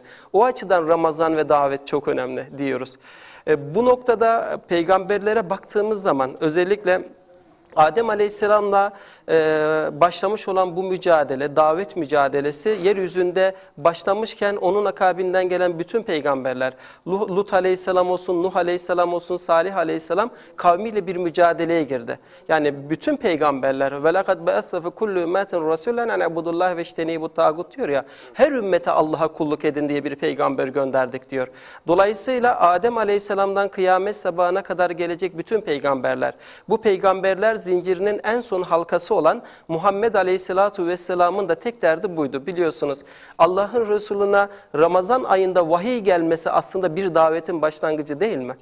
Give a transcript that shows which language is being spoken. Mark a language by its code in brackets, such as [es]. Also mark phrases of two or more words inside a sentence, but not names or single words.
[tr] O açıdan Ramazan ve davet çok önemli diyoruz. Bu noktada peygamberlere baktığımız zaman özellikle Adem Aleyhisselam'la başlamış olan bu mücadele, davet mücadelesi yeryüzünde başlamışken onun akabinden gelen bütün peygamberler, Lut Aleyhisselam olsun, Nuh Aleyhisselam olsun, Salih Aleyhisselam kavmiyle bir mücadeleye girdi. Yani bütün peygamberler [ar] وَلَقَدْ بَأَثَّ فِي كُلُّ اُمَّةٍ رَسُولًا اَنْ اَعْبُدُ اللّٰهِ وَاجْتَنِيبُ الطَّاغُوتَ [tr] diyor ya, her ümmete Allah'a kulluk edin diye bir peygamber gönderdik diyor. Dolayısıyla Adem Aleyhisselam'dan kıyamet sabahına kadar gelecek bütün peygamberler, bu peygamberler zincirinin en son halkası olan Muhammed Aleyhisselatu Vesselam'ın da tek derdi buydu. Biliyorsunuz Allah'ın Resulüne Ramazan ayında vahiy gelmesi aslında bir davetin başlangıcı değil mi?